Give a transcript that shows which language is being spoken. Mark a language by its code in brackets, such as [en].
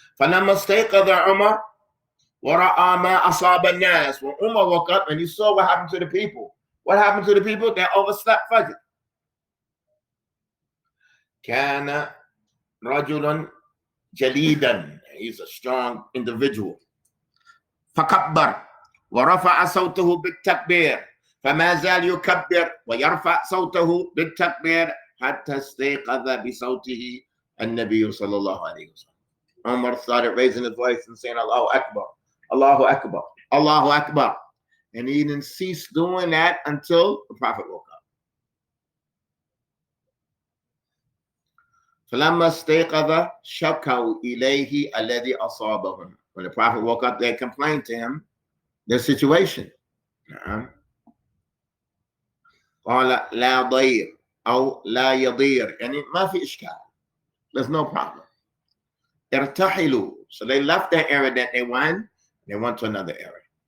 [ar] فلما استيقظ عمر ورأى ما أصاب الناس. [en] When Umar woke up and he saw what happened to the people. What happened to the people? They overslept Fajr. [ar] كان رجل جليدا. [en] He's a strong individual. [ar] فكبر ورفع صوته بالتكبير فما زال يكبر ويرفع صوته بالتكبير حتى استيقظ بصوته النبي صلى الله عليه وسلم. [en] Umar started raising his voice and saying, Allahu Akbar, Allahu Akbar, Allahu Akbar. And he didn't cease doing that until the Prophet woke up. [ar] فلما استيقظ شكوا إليه الذي أصابهم. [en] When the Prophet woke up, they complained to him their situation. [ar] قال لا ضير أو لا يضير. يعني ما في إشكال. [en] There's no problem. [ar] ارتحلوا. [en] So they left the area that they went to another area.